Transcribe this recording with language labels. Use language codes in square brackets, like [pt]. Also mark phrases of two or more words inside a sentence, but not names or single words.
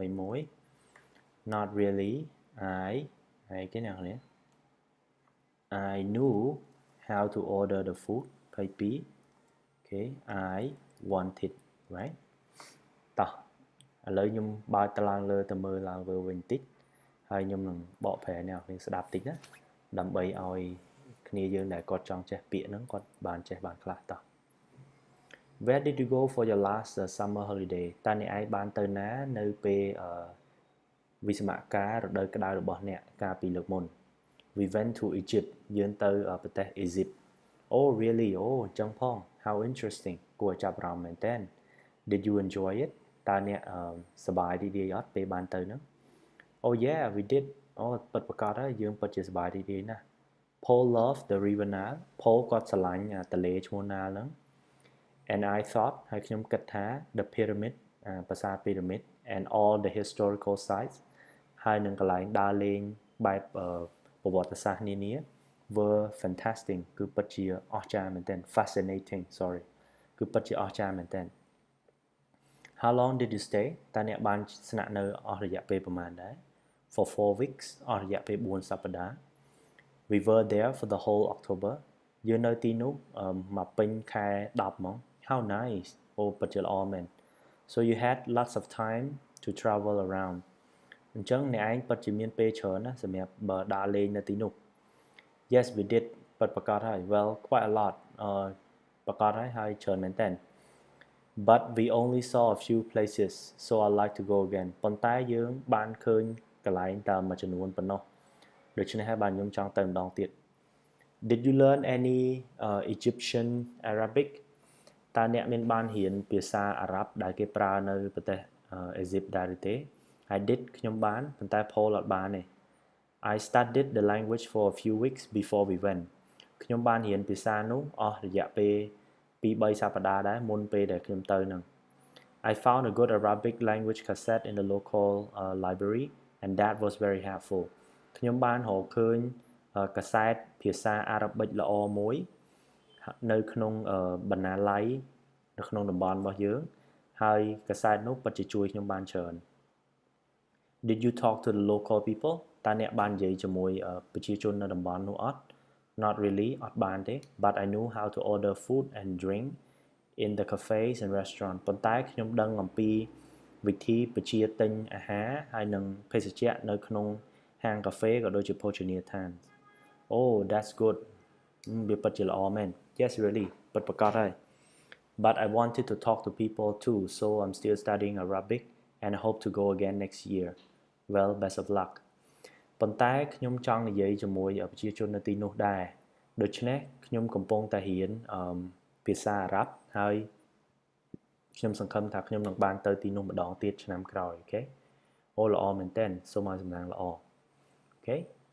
[km] 21 [en] not really I [vi] cái nào nhé [en] I knew how to order the food [km] 22 [en] okay I wanted right [km] តោះឥឡូវខ្ញុំបើកតឡើងលើទៅមើលឡើងវិញបន្តិចហើយខ្ញុំនឹងបកប្រែអ្នកគ្នាស្ដាប់តិចណាដើម្បីឲ្យគ្នាយើងដែលគាត់ចង់ចេះពាក្យហ្នឹងគាត់បានចេះបានខ្លះតោះ [en] Where did you go for your last summer holiday [km] តើអ្នកឯងបានទៅណានៅពេលវិស្សមការរដូវក្តៅរបស់អ្នកកាលពីលើកមុន [en] We went to Egypt [km] យើងទៅ ប្រទេស Egypt [en] Oh really oh [km] អញ្ចឹងផង [en] How interesting [km] គួរចាប់អារម្មណ៍មែនតើ [en] Did you enjoy it [km] តើអ្នកសប្បាយរីករាយអត់ [en] ពេលបានទៅហ្នឹង Oh yeah we did [km] អូពិតប្រាកដហើយយើងពិតជាសប្បាយរីករាយណាស់ [en] Paul loved the river Nile Paul [km] គាត់ស្រឡាញ់ទន្លេឈ្មោះ [en] Nile ហ្នឹង and I thought [km] ហើយខ្ញុំគិតថា [en] the pyramid ប្រាសាទ pyramid and all the historical sites [km] ហើយនឹងកន្លែងដើរលេងបែបប្រវត្តិសាស្ត្រនានា [en] were fantastic [km] គឺពិតជាអស្ចារ្យមែនទែន [en] fascinating sorry [km] គឺពិតជាអស្ចារ្យមែនទែន [en] How long did you stay [km] តើអ្នកបានស្នាក់នៅអស់រយៈពេលប្រហែលដែរ [en] For 4 weeks [km] អស់រយៈពេល4សប្តាហ៍ [en] We were there for the whole October [km] យើងនៅទីនោះមកពេញខែ10ហ្មង [en] How nice [km] អូពិតជាល្អមែន [en] So you had lots of time to travel around អញ្ចឹង [km] អ្នកឯងពិតជាមានពេលច្រើនណាសម្រាប់ដើរលេងនៅទីនោះ [en] Yes we did [km] ពិតប្រាកដហើយ [en] Well quite a lot [km] ប្រាកដហើយច្រើនមែនតើ [en] But we only saw a few places so I like to go again [km] ប៉ុន្តែ យើងបានឃើញកន្លែងតែមួយចំនួនប៉ុណ្ណោះដូច្នេះហើយបានខ្ញុំចង់ទៅម្ដងទៀត [en] Did you learn any Egyptian Arabic [km] តើអ្នកមានបានរៀនភាសាអារ៉ាប់ ដែលគេប្រើនៅប្រទេសអេស៊ីបដែរទេ [en] I did [km] ខ្ញុំបានប៉ុន្តែ Paul អត់បានទេ [en] I studied the language for a few weeks before we went [km] ខ្ញុំបានរៀនភាសានោះអស់រយៈពេល2-3សប្តាហ៍ដែរមុនពេលដែលខ្ញុំទៅហ្នឹង [en] I found a good Arabic language cassette in the local library and that was very helpful [km] ខ្ញុំបានរកឃើញកាសែតភាសាអារ៉ាប៊ិកល្អមួយនៅក្នុងបណ្ណាល័យនៅក្នុងតំបន់របស់យើងហើយកាសែតនោះពិតជាជួយខ្ញុំបានច្រើន [en] Did you talk to the local people [km] តើអ្នកបាននិយាយជាមួយប្រជាជននៅតំបន់នោះអត់ [en] Not really [km] អត់បានទេ [en] but I knew how to order food and drink in the cafes and restaurant [km] ប៉ុន្តែខ្ញុំដឹងអំពីវិធីបញ្ជាទិញអាហារហើយនិងភេសជ្ជៈនៅក្នុងហាងកាហ្វេក៏ដូចជាភោជនីយដ្ឋាន [en] Oh that's good [km] វាពិតជាល្អមែន [en] Yes really [km] ពិតប្រាកដហើយ [en] but I wanted to talk to people too, so I'm still studying Arabic and I hope to go again next year. Well, best of luck. [km] ប៉ុន្តែខ្ញុំចង់និយាយជាមួយប្រជាជននៅទីនោះដែរដូច្នេះខ្ញុំកំពុងតែរៀនភាសាអារ៉ាប់ហើយខ្ញុំសង្ឃឹមថាខ្ញុំនឹងបានទៅទីនោះម្ដងទៀតឆ្នាំក្រោយអូខេអូល្អមែនទែនសូមឲ្យសំណាងល្អអូខេ